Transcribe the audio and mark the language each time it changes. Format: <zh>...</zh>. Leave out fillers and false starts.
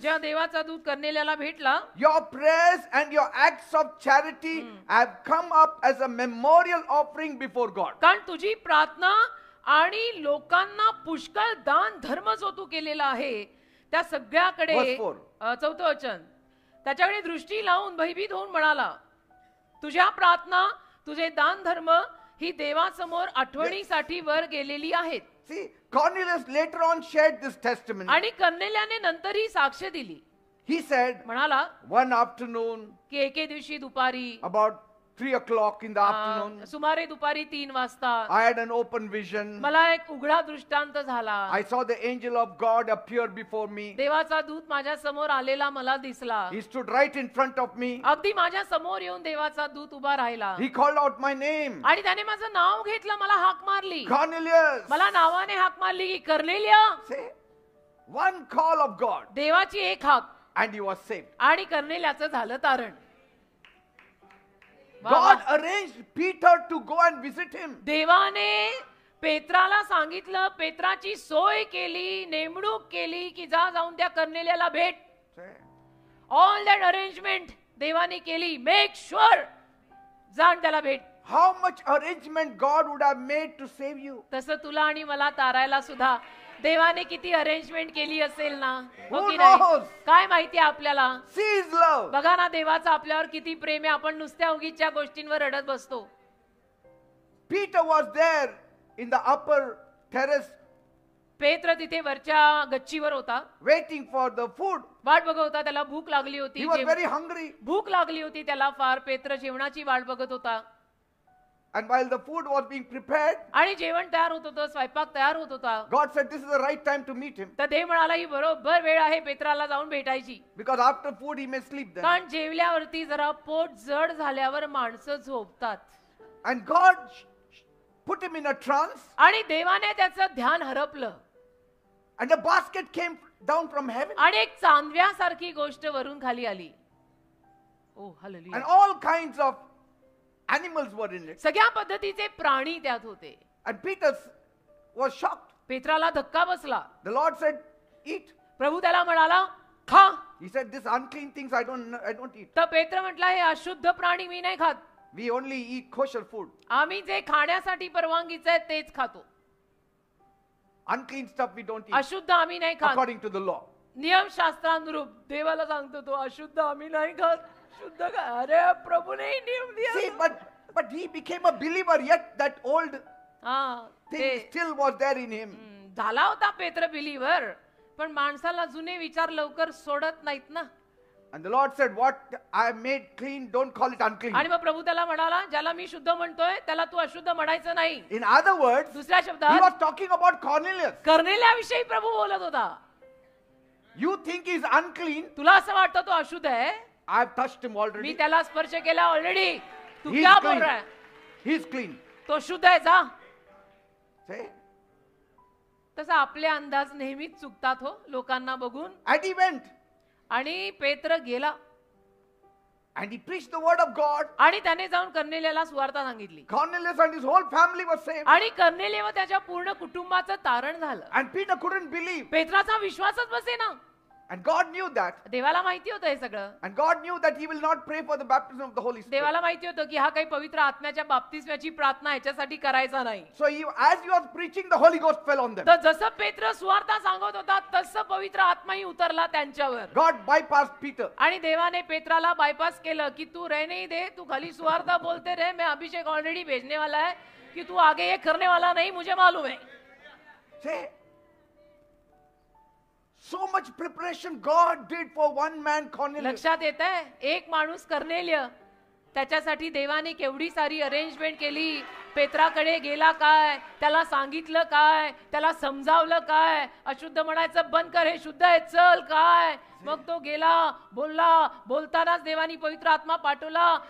<mr>जेव्हा देवाचा दूत कर्नेलियाला भेटला,</mr> <en>your prayers and your acts of charity have come up as a memorial offering before God.</en> <mr>कारण तुझी प्रार्थना आणि लोकांना पुष्कळ दान धर्म जो तू केलेला आहे त्या सगळ्याकडे</mr> <en>Verse 4.</en> <mr>चौथं वचन, त्याच्याकडे दृष्टी लावून भयभीत होऊन म्हणाला, तुझ्या प्रार्थना, तुझे दान धर्म ही देवासमोर आठवणीसाठी वर गेलेली आहेत.</mr> <en>See, Cornelius later on shared this testimony.</en> <mr>आणि कर्नेलियाने नंतर ही साक्ष दिली.</mr> <en>He said,</en> <mr>म्हणाला</mr> <en>one afternoon,</en> <mr>की एके दिवशी दुपारी</mr> <en>about 3 o'clock in the afternoon,</en> <mr>सुमारे दुपारी 3 वाजता</mr> <en>I had an open vision.</en> <mr>मला एक उघडा दृष्टांत झाला.</mr> <en>I saw the angel of God appear before me.</en> <mr>देवाचा दूत माझ्या समोर आलेला मला दिसला.</mr> <en>He stood right in front of me.</en> <mr>अगदी माझ्या समोर येऊन देवाचा दूत उभा राहिला</mr> <en>He called out my name.</en> <mr>आणि त्याने माझं नाव घेतलं, मला हाक मारली.</mr> <en>Cornelius.</en> <mr>मला नावाने हाक मारली की कर्नेलिया.</mr> <en>Say, one call of God,</en> <mr>देवाची एक हाक</mr> <en>and you are saved.</en> <mr>आणि कर्नेलियाचं झालं तारण. वा,</mr> <en>God वा. arranged Peter to go and visit him.</en> <mr>देवाने पेत्राला सांगितलं, पेत्राची सोय केली, नेमणूक केली की जाऊन त्या कर्नेलियाला भेट.</mr> <en>Say, all that arrangement</en> <mr>देवाने केली.</mr> <en>make sure</en> <mr>जाण त्याला भेट.</mr> <en>how much arrangement God would have made to save you.</en> <mr>तसं तुला आणि मला तारायला सुद्धा देवाने किती अरेंजमेंट केली असेल ना. हो</mr> <en>Who</en> <mr>की नाही?</mr> <en>knows?</en> <mr>काय माहिती आपल्याला.</mr> <en>See his love.</en> <mr>बघा ना देवाचं आपल्यावर किती प्रेम आहे. आपण नुसत्या उगीच्या गोष्टींवर रडत बसतो.</mr> <en>Peter was there in the upper terrace</en> <mr>पेत्र तिथे वरच्या गच्चीवर होता,</mr> <en>waiting for the food.</en> <mr>वाट बघत होता. त्याला भूक लागली होती.</mr> <en>He was very hungry.</en> <mr>भूक लागली होती त्याला फार. पेत्र जेवणाची वाट बघत होता</mr> <en>And while the food was being prepared,</en> <mr>आणि जेवण तयार होत होतं, स्वयंपाक तयार होत होता.</mr> <en>God said this is the right time to meet him.</en> <mr>तर देव म्हणाला ही बरोबर वेळ आहे पेत्राला जाऊन भेटायची.</mr> <en>Because after food he may sleep then.</en> <mr>कारण जेवल्यावरती जरा पोट जड झाल्यावर माणसं झोपतात.</mr> <en>And God put him in a trance,</en> <mr>आणि देवाने त्याचं ध्यान हरपलं</mr> <en>and a basket came down from heaven,</en> <mr>आणि एक चांदव्यासारखी गोष्ट वरून खाली आली. ओ hallelujah.</mr> <en>and all kinds of animals were in it.</en> <mr>सगळ्या पद्धतीचे प्राणी त्यात होते.</mr> <en>And Peter was shocked.</en> <mr>पेत्राला धक्का बसला.</mr> <en>The Lord said, eat.</en> <mr>प्रभू त्याला म्हणाला खा.</mr> <en>He said, this unclean things I don't eat.</en> <mr>तर पेत्र म्हटला हे अशुद्ध प्राणी मी नाही खात.</mr> <en>We only eat kosher food.</en> <mr>आम्ही जे खाण्यासाठी परवानगीचं आहे तेच खातो.</mr> <en>Unclean stuff we don't eat</en> <mr>अशुद्ध आम्ही नाही खात.</mr> <en>according to the law.</en> <mr>नियमशास्त्रानुरूप देवाला सांगतो तो अशुद्ध आम्ही नाही खात. शुद्ध खा.</mr> <hi>अरे प्रभूने नियम दिया.</hi> <en>See, but he became a believer, yet that old</en> <mr>हा</mr> <en>thing</en> <mr>ते</mr> <en>still was there in him.</en> <mr>झाला होता पेत्र बिलीवर, पण माणसाला जुने विचार लवकर सोडत नाहीत ना.</mr> <en>And the Lord said, what I have made clean, don't call it unclean.</en> <mr>आणि मग प्रभू त्याला म्हणाला, ज्याला मी शुद्ध म्हणतोय त्याला तू अशुद्ध म्हणायचं नाही.</mr> <en>In other words,</en> <mr>दुसऱ्या</mr> <en>he</en> <mr>शब्दात</mr> <en>was talking about Cornelius.</en> <mr>कर्नेल्याविषयी प्रभू बोलत होता.</mr> <en>You think he's unclean?</en> <mr>तुला असं वाटतं तो अशुद्ध आहे?</mr> <en>I have touched him</en> <mr>मी</mr> <en>already.</en> <mr>त्याला स्पर्श केला ऑलरेडी. तू</mr> <en>He's</en> <hi>क्या बोल</hi> <en>clean.</en> <hi>रहा है?</hi> <en>He's clean.</en> <mr>तो शुद्ध आहे जा.</mr> <en>Say.</en> <mr>तसा आपले अंदाज नेहमीच चुकतात हो लोकांना बघून.</mr> <en>And he went.</en> <mr>आणि पेत्र गेला</mr> <en>And he preached the word of God.</en> <mr>आणि त्याने जाऊन कर्नेल्याला सुवार्ता सांगितली.</mr> <en>Cornelius and his whole family were saved.</en> <mr>आणि कर्नेले व त्याच्या पूर्ण कुटुंबाचं तारण झालं.</mr> <en>And Peter couldn't believe.</en> <mr>पेत्राचा विश्वासच बसेना.</mr> <en>And God knew that.</en> <mr>देवाला माहिती होतं हे सगळं.</mr> <en>And God knew that he will not pray for the baptism of the Holy Spirit.</en> <mr>देवाला माहिती होतं की हा काही पवित्र आत्म्याच्या बाप्तिस्म्याची प्रार्थना ह्याच्यासाठी करायचा नाही.</mr> <en>So as he was preaching, the Holy Ghost fell on them.</en> <mr>तर जसं पेत्र सुवार्ता सांगत होता तसं पवित्र आत्माही उतरला त्यांच्यावर.</mr> <en>God bypassed Peter.</en> <mr>आणि देवाने पेत्राला बायपास केलं की</mr> <hi>तू रहने ही दे, तू खाली सुवार्ता बोलते रहे, मैं अभिषेक ऑलरेडी भेजने वाला है कि तू आगे ये करने वाला नहीं, मुझे मालूम है.</hi> <en>Say, so much preparation God did for one man, Cornelius.</en> <mr>लक्षात येत आहे एक माणूस कर्नेल्य, त्याच्यासाठी देवाने केवढी सारी अरेंजमेंट केली. पेत्राकडे गेला काय, त्याला सांगितलं काय, त्याला समजावलं काय, अशुद्ध म्हणायचं बंद कर, हे शुद्ध आहे चल काय. मग तो गेला, बोलला, बोलतानाच देवानी पवित्र आत्मा पाठवला.</mr>